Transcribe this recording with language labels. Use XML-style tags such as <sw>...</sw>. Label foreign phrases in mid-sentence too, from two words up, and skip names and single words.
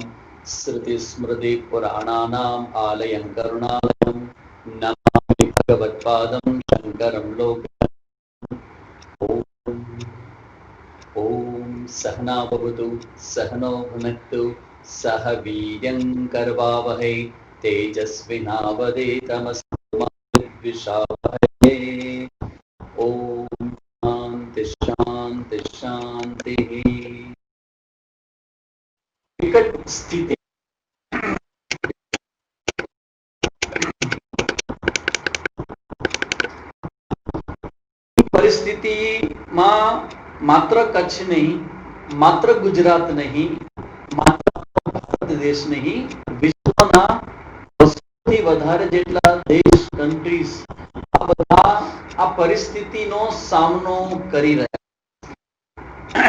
<sa>श्रुति स्मृति पुराणानाम आलयं करुणालयं नमामि भगवत्पादं शंकरं लोकनाथं. ओम सहना भवतु सहनो भुनक्तु सह वीर्यं करवावहै તેજસ્વિનાવધીતમस्तु मा विद्विषावहै. ओम शांति शांति शांति.</sa> <hi>विकट स्थिति</hi> <gu>परिस्थितिમાં માત્ર કચ્છ નહીં, માત્ર ગુજરાત નહીં, માત્ર ભારત દેશ નહીં, વિશ્વના થી વધારે જેટલા દેશ કન્ટ્રીઝ આ બધા આ પરિસ્થિતિનો સામનો કરી રહ્યા.</gu>